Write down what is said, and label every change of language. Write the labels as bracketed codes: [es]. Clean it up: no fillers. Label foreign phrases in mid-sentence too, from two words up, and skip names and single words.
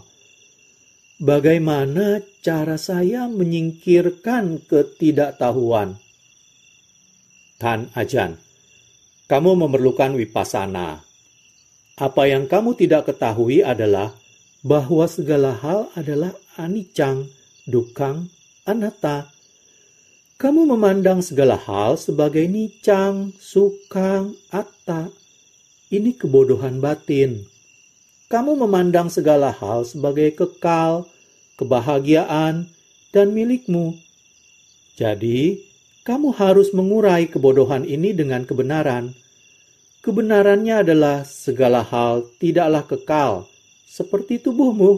[id] Bagaimana cara saya menyingkirkan ketidaktahuan? Tan Ajahn, kamu memerlukan wipasana. Apa yang kamu tidak ketahui adalah bahwa segala hal adalah [pi] anicang, dukang, anatta. [id] Kamu memandang segala hal sebagai [pi] nicang, sukang, atta. [id] Ini kebodohan batin. Kamu memandang segala hal sebagai kekal, kebahagiaan, dan milikmu. Jadi, kamu harus mengurai kebodohan ini dengan kebenaran. Kebenarannya adalah segala hal tidaklah kekal, seperti tubuhmu.